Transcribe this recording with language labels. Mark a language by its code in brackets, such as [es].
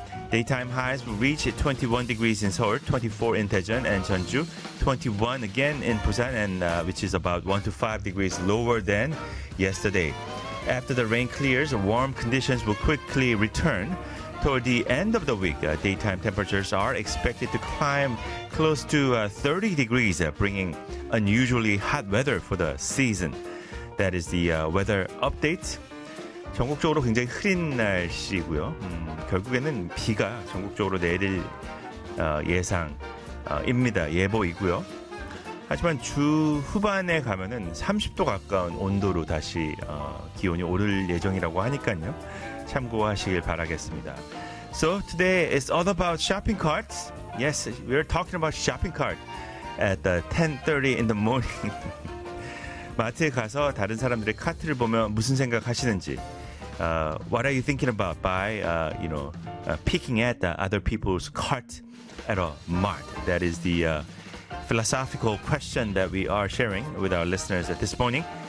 [en] Daytime highs will reach 21 degrees in Seoul, 24 in Daejeon and Jeonju, 21 again in Busan, and which is about 1 to 5 degrees lower than yesterday. After the rain clears, warm conditions will quickly return. Toward the end of the week, daytime temperatures are expected to climb close to 30 degrees, bringing unusually hot weather for the season. That is the weather update. [ko] 전국적으로 굉장히 흐린 날씨고요. 결국에는 비가 전국적으로 내릴 예상입니다. 예보이고요. 하지만 주 후반에 가면은 30도 가까운 온도로 다시 기온이 오를 예정이라고 하니까요. 참고하시길 바라겠습니다. [en] So today is all about shopping carts. Yes, we are talking about shopping cart at the 10:30 in the morning. [ko] 마트에 가서 다른 사람들의 카트를 보면 무슨 생각하시는지. [en] What are you thinking about by, you know, peeking at the other people's cart at a mart? That is the philosophical question that we are sharing with our listeners at this morning.